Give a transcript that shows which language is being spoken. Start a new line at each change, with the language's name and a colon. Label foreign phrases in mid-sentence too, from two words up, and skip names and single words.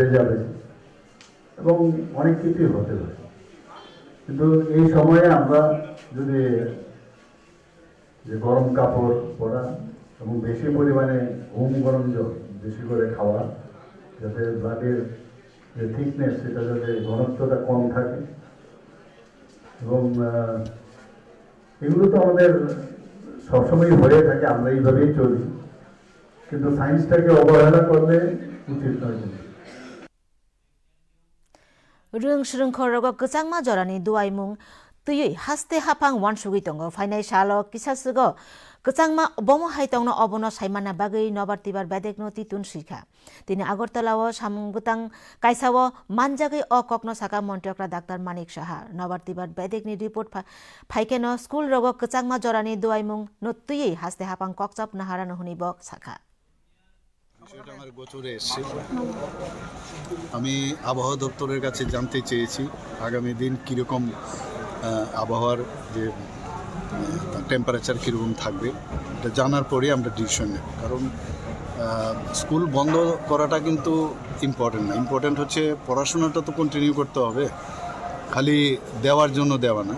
Bangla: যাবে এবং অনেক কিছুই হতে পারে কিন্তু এই সময়ে আমরা যদি যে গরম কাপড় পরা এবং বেশি পরিমাণে গরম জল বেশি করে খাওয়া যাতে ব্লাডের যে থিকনেস সেটা যাতে ঘনত্বটা কম থাকে এবং এগুলো তো আমাদের সবসময় হয়ে থাকে আমরা এইভাবেই চলি কিন্তু সায়েন্সটাকে অবহেলা করলে উচিত নয়
Kok Borok: रों श्रृंखरग कचांगमा जरानि दुआइमुं तुयै हास्ते हाफां वानसुगै दङ फाइनाय साल किसासुग कचांगमा बमो हाइतंनो अबनो साइमाना बागै नबारतिबार बेदेकनो तितुन सिखा तिनि आगरतलाव सामुंगतां काइसाव मानजागै अककनो साका मन्त्रक्रा डाक्टर मानिक साहा नबारतिबार बेदेकनि रिपोर्ट फाइकेनो स्कुल रग कचांगमा जरानि दुआइमुं नतुयै हास्ते हाफां ककचाप नाहारानो हुनिब साखा
Bangla: বিষয়টা আমার গোচরে এসছে আমি আবহাওয়া দপ্তরের কাছে জানতে চেয়েছি আগামী দিন কীরকম আবহাওয়ার যে টেম্পারেচার কীরকম থাকবে এটা জানার পরে আমরা ডিসিশন নেব কারণ স্কুল বন্ধ করাটা কিন্তু ইম্পর্টেন্ট না ইম্পর্টেন্ট হচ্ছে পড়াশোনাটা তো কন্টিনিউ করতে হবে খালি দেওয়ার জন্য দেওয়া না।